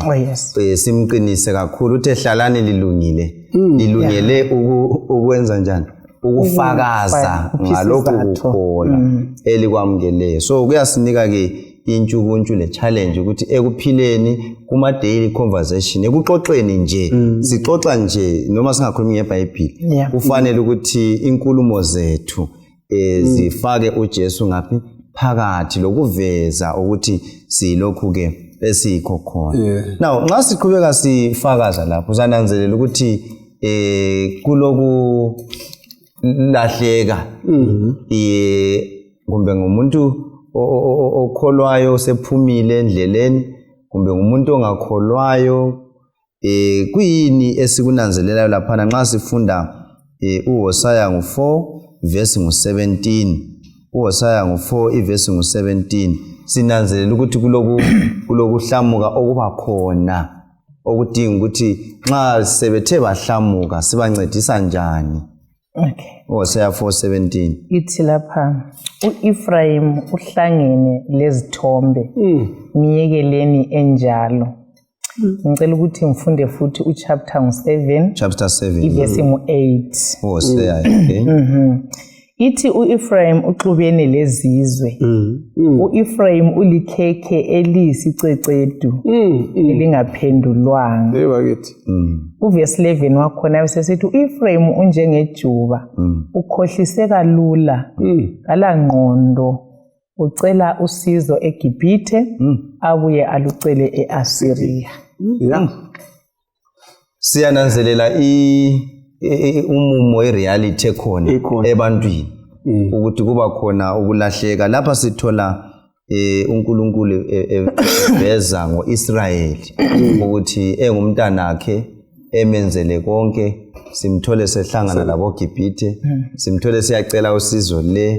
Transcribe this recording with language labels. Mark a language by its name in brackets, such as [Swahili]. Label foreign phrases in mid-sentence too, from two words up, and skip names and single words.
[North Ndebele] Simqinise kakhulu uthe hlalani lilungile. Lilungele ukwenza njani? Ukufakaza ngalokho kukhona elikwamukeleyo. So kuyasinika ke intshukuntshu le challenge ukuthi ekuphileni kuma [English] daily conversation [North Ndebele] ekuxoxeni nje sixoxa nje noma singakhulumi ngeBhayibheli kufanele ukuthi inkulumo zethu zifake uJesu ngaphi phakathi lokuveza ukuthi silokhu ke esikho khona. Now nxa siqhubeka sifakaza lapho uzananzelela ukuthi kuloku lahleka kumbe ngumuntu okholwayo sephumile endleleni kumbe ngumuntu ongakholwayo kuyini esikunanzelelayo lapha nxa sifunda uHosea 4 verse 17 uHosea 4 verse 17 sinanzelela ukuthi kulokuhlamuka okuba khona okudinga ukuthi nxa sebethe bahlamuka sibancedisa njani Okay. Hosea 4:17. Ithi lapha u-Ephraim uhlangene lezithombe. Miyekeleni enjalo. Ngicela ukuthi ngifunde futhi uchapter 7. Chapter 7. Ivesi 8. Hosea, okay. Ithi u-Ephraim uxubene lezizwe. U-Ephraim ulikhekhe eliyisicecedu elingaphendulwanga. Ebakithi. Uvesi 11 wakhona besesithi u-Ephraim unjengejuba, ukhohlise kalula, kalangqondo, ucela usizo eGibhithe, abuye alucele e-Asiriya. Yeah. Siyananzelela umumo reality ekhona ebantwini ukuthi kuba khona ukulahleka. Lapha sithola uNkulunkulu eveza ngoIsrayeli ukuthi engumntana wakhe emenzele konke, simthole sehlangana labo Gibhithe, simthole siyacela usizo le